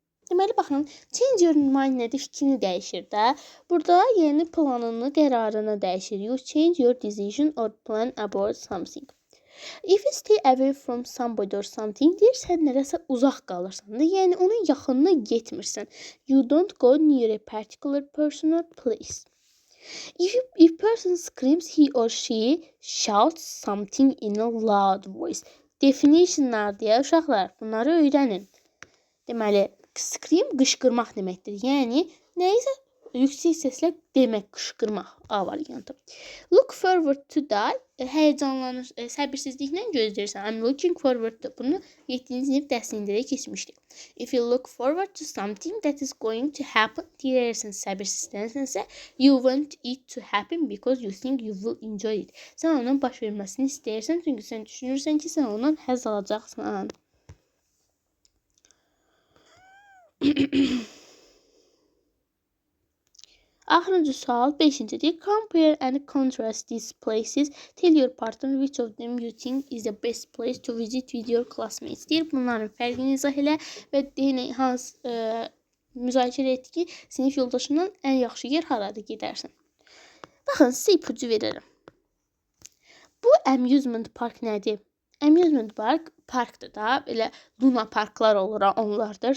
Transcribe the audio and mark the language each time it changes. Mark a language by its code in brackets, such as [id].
[az] Deməli, baxın, [en] change your mind [az] nədir? Fikrini dəyişir də. Burada yeni planını, qərarını dəyişir. [en] You change your decision or plan about something. If you stay away from somebody or something, [az] deyir, sən nərəsə uzaq qalırsan da, yəni onun yaxınına getmirsən. [en] You don't go near a particular person or place. If person screams, he or she shouts something in a loud voice. [az] Definitionlar deyə uşaqlar, bunları öyrənin. Deməli, scream qışqırmaq deməkdir. Yəni, nəyisə yüksək səslə demək, qışqırmaq A variantı. [en] Look forward to die. [az] Həyəcanlanır, səbirsizliklə gözləyirsən. [en] I'm looking forward to. [az] Bunu 7-ci sinif dərsində də keçmişdik. [en] If you look forward to something that is going to happen, [az] deyirsən səbirsizlənsənsə, [en] you want it to happen because you think you will enjoy it. [az] Sən onun baş verməsini istəyirsən, çünki sən düşünürsən ki, sən ondan həzz alacaqsan. Axırıncı sual 5-cidir. [en] Compare and contrast these places. Tell your partner which of them you think is the best place to visit with your classmates. [az] Deyir, bunların fərqini izah elə və deyək müzakirə et ki, sinif yoldaşından ən yaxşı yer haradır, gedərsən. Baxın, sizə ipucu verirəm. Bu amusement park nədir? Amusement park parkdır da, belə luna parklar olur, onlardır.